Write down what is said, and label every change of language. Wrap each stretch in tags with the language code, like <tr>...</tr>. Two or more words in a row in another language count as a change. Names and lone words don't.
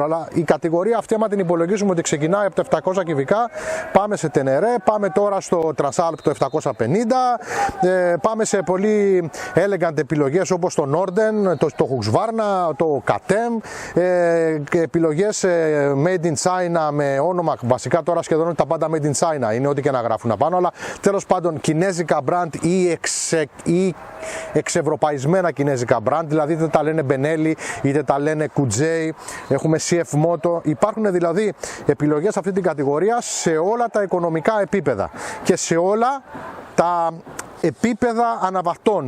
<el>Αλλά η κατηγορία αυτή, άμα την υπολογίζουμε ότι ξεκινάει από τα 700 κυβικά, πάμε σε Tenere, πάμε τώρα στο Transalp το 750. Πάμε σε πολύ elegant επιλογές όπως το Norden, το Husqvarna, το KTM, επιλογές</el> <en>made in China</en> <el>με όνομα, βασικά τώρα σχεδόν τα πάντα</el> <en>made in China</en> <el>είναι, ό,τι και να γράφουν απάνω, αλλά τέλος πάντων κινέζικα brand ή εξευρωπαϊσμένα κινέζικα brand, δηλαδή είτε τα λένε Benelli είτε τα λένε Kudzei, έχουμε CF Moto, υπάρχουν δηλαδή επιλογές σε αυτή την κατηγορία σε όλα τα οικονομικά επίπεδα και σε όλα τα επίπεδα αναβατών.</el>